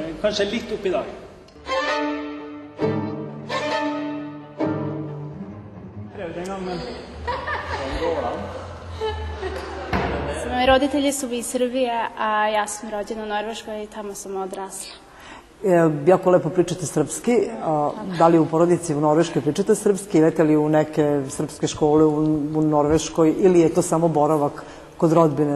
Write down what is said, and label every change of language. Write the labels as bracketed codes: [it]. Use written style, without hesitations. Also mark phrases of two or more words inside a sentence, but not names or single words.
[no] Kanskje litt opp i dag. Prøvde en gang, men... [sr] Moji roditelji su iz Srbije, a ja sam rođena u Norveškoj i tamo sam odrasla. Jako lepo pričate srpski. Da li u porodici u Norveškoj pričate srpski? Idete li u neke srpske škole u Norveškoj ili je to samo boravak kod rodbine?